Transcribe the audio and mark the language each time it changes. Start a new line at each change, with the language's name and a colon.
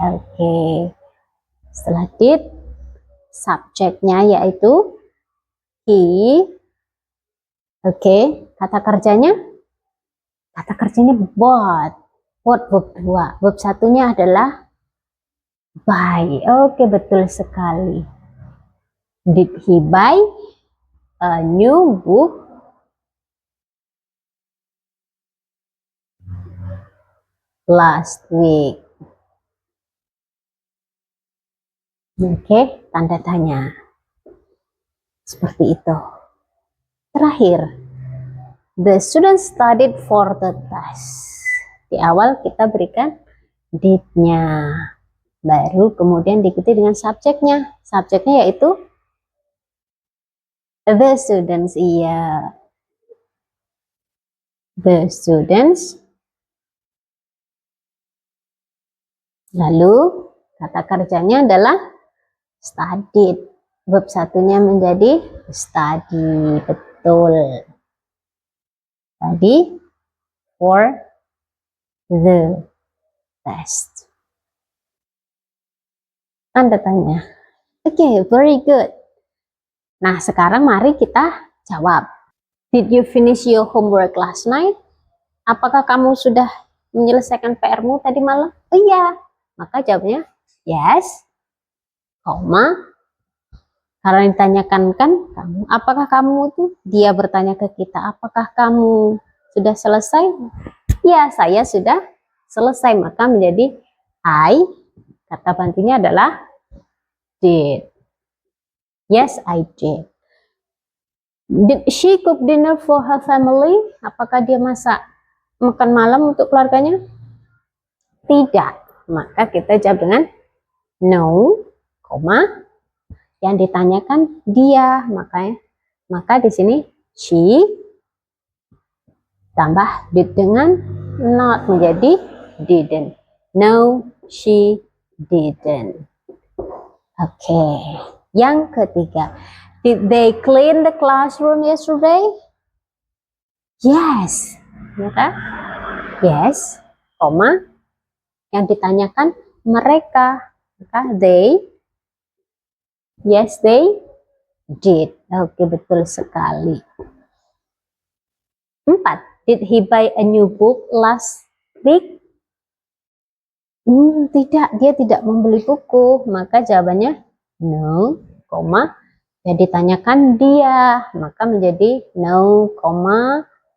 Indonesian: Oke, setelah did, subjeknya yaitu he. Oke, kata kerjanya bought. Bought verb 2. Verb satunya adalah buy. Oke, betul sekali.
English: Did he buy a new book last week?
Indonesian: Oke, tanda tanya. Seperti itu. Terakhir,
English: The students studied for the test.
Indonesian: Di awal kita berikan did-nya. Baru kemudian diikuti dengan subjeknya. Subjeknya yaitu the students. Iya.
English: The students.
Indonesian: Lalu kata kerjanya adalah studied. Verb satunya menjadi study.
English: Betul. Study for the test.
Indonesian: Tanda tanya. Oke,
English: very good.
Indonesian: Nah, sekarang mari kita jawab.
English: Did you finish your homework last night?
Indonesian: Apakah kamu sudah menyelesaikan PR-mu tadi malam? Oh iya. Maka jawabnya yes, koma. Karena ditanyakan kan kamu, apakah kamu tuh? Dia bertanya ke kita, apakah kamu sudah selesai? Ya, saya sudah selesai. Maka menjadi I. Kata bantunya adalah did.
English: Yes, I did. Did she cook dinner for her family?
Indonesian: Apakah dia masak makan malam untuk keluarganya? Tidak. Maka kita jawab dengan no, koma. Yang ditanyakan dia, maka di sini she tambah did dengan not menjadi didn't.
English: No, she didn't. Oke.
Indonesian: Yang ketiga,
English: did they clean the classroom yesterday?
Indonesian: Yes. Maka yes, koma. Yang ditanyakan mereka, maka they.
English: Yes, they did.
Indonesian: Oke, betul sekali. 4.
English: Did he buy a new book last week?
Indonesian: Tidak, dia tidak membeli buku. Maka jawabannya no, koma. Jadi ditanyakan dia, maka menjadi no, koma.